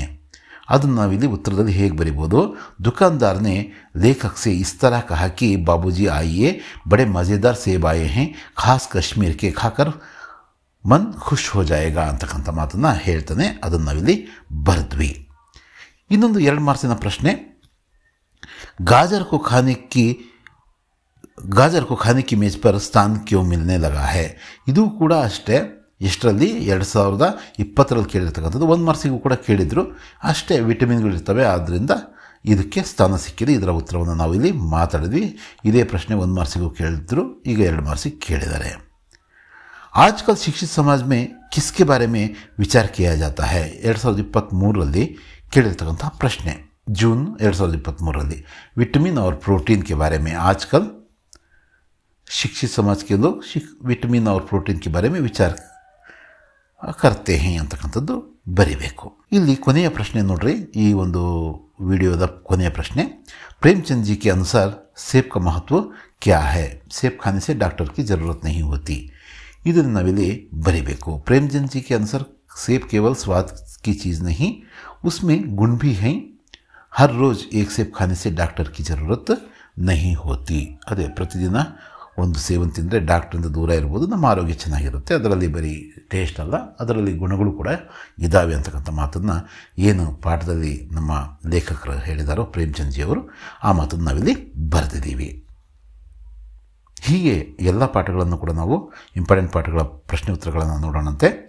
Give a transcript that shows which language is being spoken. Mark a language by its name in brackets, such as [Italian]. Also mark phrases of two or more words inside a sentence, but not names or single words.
[Kannada] ಅದನ್ನು ನಾವಿಲ್ಲಿ ಉತ್ತರದಲ್ಲಿ ಹೇಗೆ ಬರಿಬೋದು? [Hindi] दुकानदार ने लेखक से इस तरह कहा कि बाबूजी आइए बड़े मज़ेदार सेब आए हैं ख़ास कश्मीर के खाकर मन ख़ुश हो जाएगा [Kannada] ಅಂತಕ್ಕಂಥ ಮಾತನ್ನು ಹೇಳ್ತಾನೆ. ಅದನ್ನು ನಾವಿಲ್ಲಿ ಬರೆದ್ವಿ. ಇನ್ನೊಂದು 2 ಮಾರ್ಕ್ಸಿನ ಪ್ರಶ್ನೆ. [Hindi] गाजर को खाने की मेज पर स्थान क्यों मिलने लगा है. [Kannada] ಇದು ಕೂಡ ಅಷ್ಟೇ, ಎಷ್ಟರಲ್ಲಿ? 2020ರಲ್ಲಿ ಕೇಳಿರ್ತಕ್ಕಂಥದ್ದು. 1 ಮಾರ್ಕ್ಸಿಗೂ ಕೂಡ ಕೇಳಿದರು ಅಷ್ಟೇ. ವಿಟಮಿನ್ಗಳಿರ್ತವೆ, ಆದ್ದರಿಂದ ಇದಕ್ಕೆ ಸ್ಥಾನ ಸಿಕ್ಕಿದೆ. ಇದರ ಉತ್ತರವನ್ನು ನಾವಿಲ್ಲಿ ಮಾತಾಡಿದ್ವಿ. ಇದೇ ಪ್ರಶ್ನೆ 1 ಮಾರ್ಕ್ಸಿಗೂ ಕೇಳಿದ್ರು, ಈಗ 2 ಮಾರ್ಕ್ಸಿಗೆ ಕೇಳಿದ್ದಾರೆ. [Hindi] आजकल शिक्षित समाज में किसके बारे में विचार किया जाता है. [Kannada] 2023ರಲ್ಲಿ ಕೇಳಿರ್ತಕ್ಕಂಥ ಪ್ರಶ್ನೆ. [Hindi] जून 2023ರಲ್ಲಿ विटामिन और प्रोटीन के बारे में आजकल शिक्षित समाज के लोग विटामिन और प्रोटीन के बारे में विचार करते हैं [Kannada] ಅಂತಕ್ಕಂಥದ್ದು ಬರಿಬೇಕು. ಇಲ್ಲಿ ಕೊನೆಯ ಪ್ರಶ್ನೆ ನೋಡ್ರಿ, ಈ ಒಂದು ವಿಡಿಯೋದ ಕೊನೆಯ ಪ್ರಶ್ನೆ. [Hindi] प्रेमचंद जी के अनुसार सेब का महत्व क्या है. सेब खाने से डॉक्टर की ज़रूरत नहीं होती. [Kannada] ಇದನ್ನು ನಾವಿಲ್ಲಿ ಬರಿಬೇಕು. [Hindi] प्रेमचंद जी के अनुसार सेब केवल स्वाद की चीज़ नहीं, उसमें गुण भी हैं. हर रोज़ एक सेब खाने से डॉक्टर की ज़रूरत नहीं होती. [Kannada] ಅದೇ ಪ್ರತಿದಿನ ಒಂದು ಸೇಬನ್ನು ತಿಂದರೆ ಡಾಕ್ಟ್ರಿಂದ ದೂರ ಇರ್ಬೋದು, ನಮ್ಮ ಆರೋಗ್ಯ ಚೆನ್ನಾಗಿರುತ್ತೆ. ಅದರಲ್ಲಿ ಬರೀ ಟೇಸ್ಟ್ ಅಲ್ಲ, ಅದರಲ್ಲಿ ಗುಣಗಳು ಕೂಡ ಇದ್ದಾವೆ ಅಂತಕ್ಕಂಥ ಮಾತನ್ನು ಏನು ಪಾಠದಲ್ಲಿ ನಮ್ಮ ಲೇಖಕರು ಹೇಳಿದಾರೋ ಪ್ರೇಮ್ಚಂದ್ ಜಿಯವರು, ಆ ಮಾತನ್ನು ನಾವಿಲ್ಲಿ ಬರೆದಿದ್ದೀವಿ. ಹೀಗೆ ಎಲ್ಲ ಪಾಠಗಳನ್ನು ಕೂಡ ನಾವು ಇಂಪಾರ್ಟೆಂಟ್ ಪಾಠಗಳ ಪ್ರಶ್ನೆ ಉತ್ತರಗಳನ್ನು ನೋಡೋಣಂತೆ.